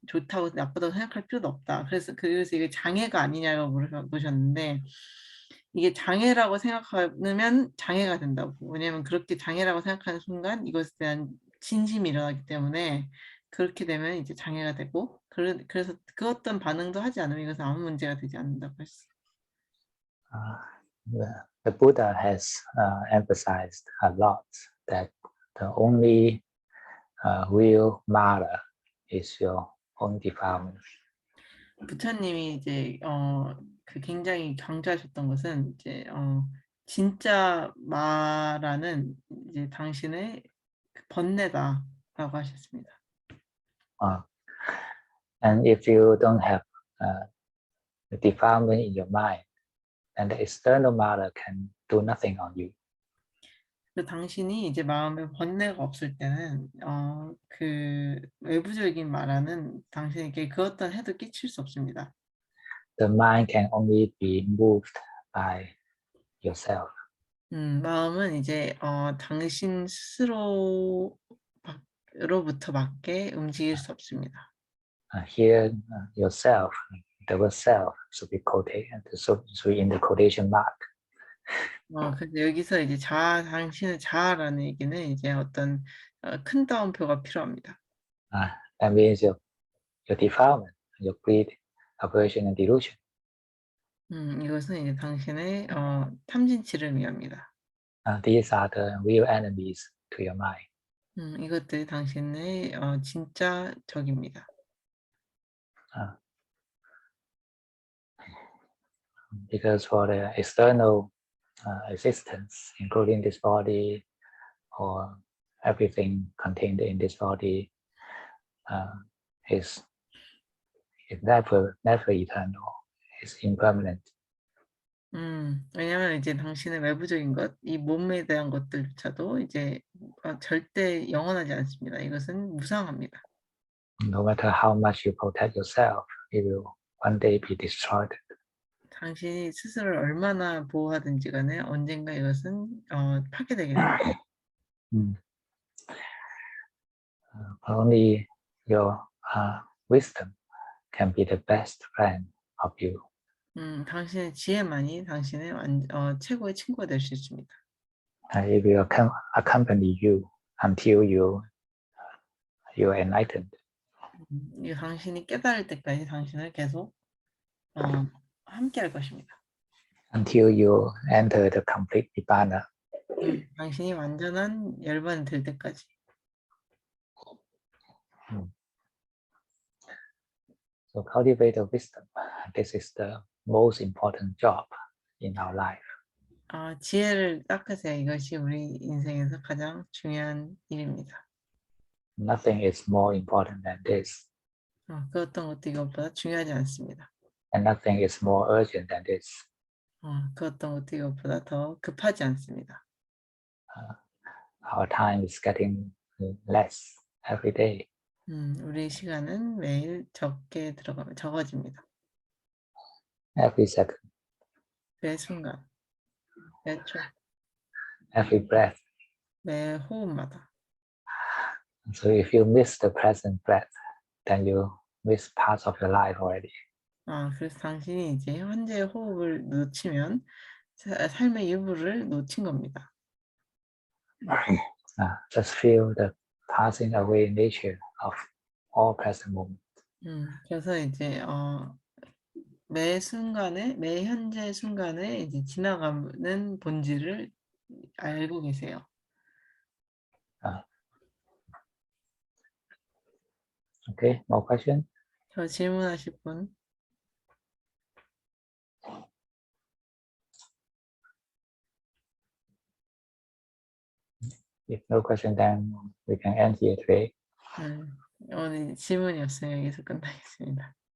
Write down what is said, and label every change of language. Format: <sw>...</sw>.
<ko>좋다고 나쁘다고 생각할 필요도 없다. 그래서 이게 장애가 아니냐고 물으셨는데 이게 장애라고 생각하면 장애가 된다고. 왜냐하면 그렇게 장애라고 생각하는 순간 이것에 대한 진심이 일어나기 때문에 그렇게 되면 이제 장애가 되고 그래서 그 어떤 반응도 하지 않으면 이것은 아무 문제가 되지 않는다고 했어요.</ko> <en>The Buddha has emphasized a lot that the only real matter is your own defilement.</en> <ko>부처님이 이제 그 굉장히 강조하셨던 것은 이제 진짜 마라는 이제 당신의 번뇌다라고 하셨습니다.</ko> <en>And if you don't have the defilement in your mind, and the external matter can do nothing on you.</en> <ko>그 당신이 이제 마음에 번뇌가 없을 때는 그 외부적인 마라는 당신에게 그 어떤 해도 끼칠 수 없습니다.</ko> <en>The mind can only be moved by yourself.</en> <ko>마음은 이제 당신 스스로로부터밖에 움직일 수 없습니다.</ko> <en>Here, yourself, the word self should be quoted, so in the quotation mark.</en> <ko>근데 여기서 이제 당신의 자아라는 얘기는 이제 어떤 큰 따옴표가 필요합니다.</ko> <en>That means your defilement, your greed, aversion, and delusion.</en> <ko>이것은 이제 당신의 탐진치를 의미합니다.</ko> <en>These are the real enemies to your mind.</en> <ko>이것들이 당신의 진짜 적입니다.</ko> <en>Because for the external existence, including this body or everything contained in this body, is never eternal. It's impermanent.</en> <ko>왜냐면 이제 당신의 외부적인 것, 이 몸에 대한 것들조차도 이제 절대 영원하지 않습니다. 이것은 무상합니다.</ko> <en>No matter how much you protect yourself, it will one day be destroyed.</en> <ko>당신이 스스로를 얼마나 보호하든지 간에 언젠가 이것은 파괴되게 됩니다.</ko> <en>Only your wisdom can be the best friend of you.</en> <ko>당신의 지혜만이 당신의 최고의 친구가 될 수 있습니다.</ko> <en>It will accompany you until you are enlightened.</en> <ko>이 당신이 깨달을 때까지 당신을 계속 함께할 것입니다.</ko> <en>Until you enter the complete nibbana.</en> <ko>당신이 완전한 열반이 될 때까지.</ko> <en>So cultivate the wisdom. This is the most important job in our life.</en> <ko>지혜를 닦으세요. 이것이 우리 인생에서 가장 중요한 일입니다.</ko> <en>Nothing is more important than this.</en> <ko>그 어떤 것도 이것보다 중요하지 않습니다.</ko> <en>And nothing is more urgent than this.</en> <ko>그 어떤 것도 이것보다 더 급하지 않습니다.</ko> <en>Our time is getting less every day.</en> <ko>우리 시간은 매일 적어집니다.</ko> <en>Every second.</en> <ko>매 순간, 매 초,</ko> <en>Every breath.</en> <ko>매 호흡마다.</ko> <en>So if you miss the present breath, then you miss parts of your life already.</en> <ko>그래서 당신이 이제 현재의 호흡을 놓치면 삶의 일부를 놓친 겁니다.</ko> <en>Just feel the passing away nature of all present moments.</en> <ko>그래서 이제 매 순간에, 매 현재 순간에 이제 지나가는 본질을 알고 계세요.</ko> <en>Okay, more question?</en> <ko>저 질문하실 분?</ko> <en>If no question, then we can end here today.</en> <ko>오늘 질문이 없으면 여기서 끝나겠습니다.</ko>